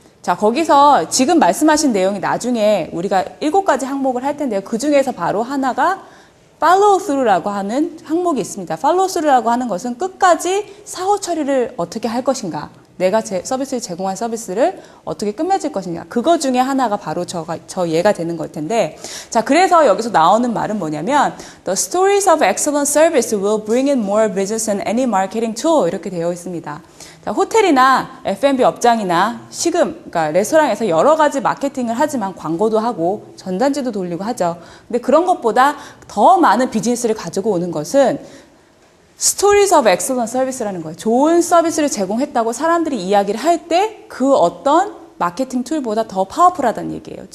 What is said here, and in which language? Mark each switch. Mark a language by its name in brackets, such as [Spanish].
[Korean] 자, 거기서 지금 말씀하신 내용이 나중에 우리가 7가지 항목을 할 텐데요. 그 중에서 바로 하나가 follow through라고 하는 항목이 있습니다. follow through라고 하는 것은 끝까지 사후 처리를 어떻게 할 것인가. 내가 서비스를 제공한 서비스를 어떻게 끝맺을 것인가. 그거 중에 하나가 바로 저 얘가 되는 걸 텐데. 자, 그래서 여기서 나오는 말은 뭐냐면 [English] The stories of excellent service will bring in more business than any marketing tool. [Korean] 이렇게 되어 있습니다. 자, 호텔이나 F&B 업장이나 그러니까 레스토랑에서 여러 가지 마케팅을 하지만 광고도 하고 전단지도 돌리고 하죠. 근데 그런 것보다 더 많은 비즈니스를 가지고 오는 것은 Stories of Excellent Service라는 거예요. 좋은 서비스를 제공했다고 사람들이 이야기를 할 때 그 어떤 마케팅 툴보다 더 파워풀하다는 얘기예요.